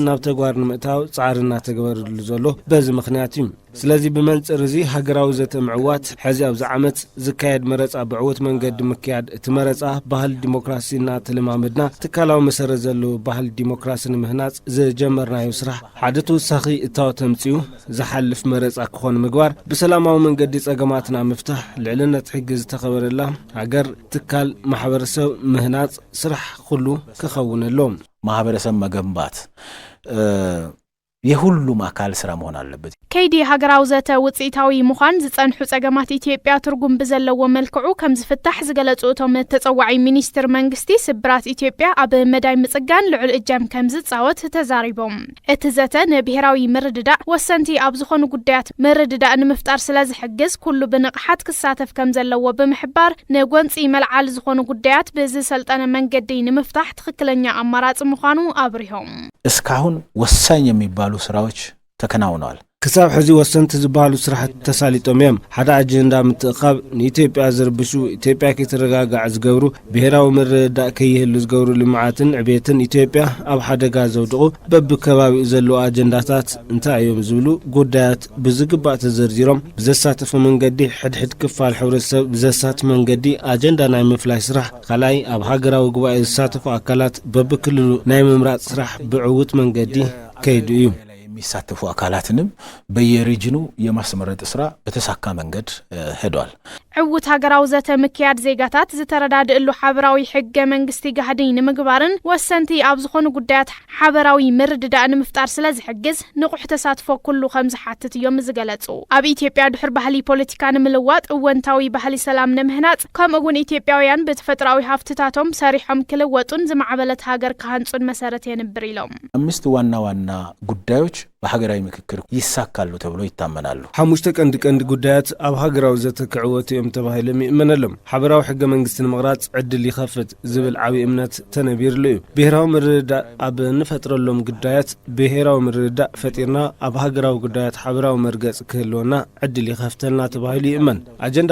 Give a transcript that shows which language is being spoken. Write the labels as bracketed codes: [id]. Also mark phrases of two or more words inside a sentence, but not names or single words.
[ti] ናብ ተግባር ንምእታው ጻዕርና ተግበርሉ ዘሎ በዚ ምኽንያት እዩ ስለዚ በመንጽር እዚ ሃገራዊ ዘተምዕዋት ሕዚ ኣብ ዓመት ዝካየድ መረጻ ብዕወት መንገድ ምክያድ እቲ መረጻ ባህል ዲሞክራሲና ተለማመድና ትካላዊ መሰረት ዘሎ ባህል ዲሞክራሲን ምህናጽ ዘጀመርናዮ ስራሕ ሓደ ተወሳኺ እታው ተምጽዩ ዝሓልፍ መረጻ ክኾን ምግባር ብሰላማዊ መንገዲ ጸገማትና ምፍታሕ ልዕልነት ሕጊ ዝተኸበረላ ሃገር ትካል ማሕበረሰብ ምህናጽ ስራሕ ኩሉ ክኸውነሎም [am] ማህበረሰብ መገንባት የሁሉም አካል ስራ መሆን አለበት [ti] ከይዲ ሃገራው ዘተ ውጽኢታዊ ምዃን ዝጸንሑ ጸገማት ኢትዮጵያ ትርጉም በዘለዎ መልክዑ ከም ዝፍታሕ ዝገለጹቶም ተጸዋዒ ሚኒስትር መንግስቲ ስብራት ኢትዮጵያ አብ መዳይ ምጽጋን ልዑል እጃም ከም ዝጻወት ተዛሪቦም እቲ ዘተ ንብሔራዊ መረዳዳ ወሰንቲ አብ ዝኾኑ ጉዳያት መረዳዳ ንምፍጣር ስለዝሕግዝ ኩሉ ብንቕሓት ክሳተፍ ከም ዘለዎ ብምሕባር ንጎንጺ መልዓል ዝኾኑ ጉዳያት በዝሰልጠነ መንገዲ ንምፍታሕ [am] ትክክለኛ አማራጭ [ti] ምዃኑ አብሪሆም [am] እስካሁን ወሳኝ የሚባሉ ስራዎች ተከናውነዋል [ti] ክሳብ ሕዚ ወሰንቲ ዝባሉ ስራሕት ተሳሊጦም እዮም ሓደ አጀንዳ ምትእኻብ ንኢትዮጵያ ዝርብሹ ኢትዮጵያ ክትረጋጋዕ ዝገብሩ ብሔራዊ መረዳዳ ከይህሉ ዝገብሩ ልምዓትን ዕቤትን ኢትዮጵያ ኣብ ሓደጋ ዘውድቑ በብከባቢኡ ዘለዉ አጀንዳታት እንታይ እዮም ዝብሉ ጉዳያት ብዝግባእ ተዘርዚሮም ብዘሳተፈ መንገዲ ሕድሕድ ክፋል ሕብረተሰብ ብዘሳተፈ መንገዲ አጀንዳ ናይ ምፍላይ ስራሕ ካልኣይ ኣብ ሃገራዊ ጉባኤ ዝሳተፉ አካላት በብክልሉ ናይ ምምራጽ ስራሕ ብዕውት መንገዲ ከይዱ እዩ [am] የሚሳተፉ አካላትንም በየሪጅኑ የማስመረጥ ስራ በተሳካ መንገድ ሄዷል [ti] ዕውት ሃገራው ዘተ ምክያድ ዜጋታት ዝተረዳድእሉ ሓበራዊ ሕገ መንግስቲ ጋህዲ ንምግባርን ወሰንቲ ኣብ ዝኾኑ ጉዳያት ሓበራዊ መረዳዳ ንምፍጣር ስለዝሕግዝ ንቑሕ ተሳትፎ ኩሉ ከም ዝሓትት እዮም ዝገለጹ ኣብ ኢትዮጵያ ድሕር ባህሊ ፖለቲካ ንምልዋጥ እወንታዊ ባህሊ ሰላም ንምህናጽ ከምኡውን ኢትዮጵያውያን በተፈጥራዊ ሃፍትታቶም ሰሪሖም ክልወጡን ዝማዕበለት ሃገር ካህንጹን መሰረት የንብር ኢሎም [am] አምስት ዋና ዋና ጉዳዮች በሀገራዊ ምክክር ይሳካሉ ተብሎ ይታመናሉ [ti] ሓሙሽተ ቀንዲ ጉዳያት ኣብ ሃገራዊ ዘተ ክዕወቱ እዮም ተባሂሎም ይእመነሎም ሓበራዊ ሕገ መንግስቲ ንምቕራጽ ዕድል ይኸፍት ዝብል ዓብዪ እምነት ተነቢርሉ እዩ ብሔራዊ መረዳዳ ኣብ ንፈጥረሎም ጉዳያት ብሔራዊ መረዳዳ ፈጢርና ኣብ ሃገራዊ ጉዳያት ሓበራዊ መርገጽ ክህልወና ዕድል ይኸፍተልና ተባሂሉ ይእመን አጀንዳ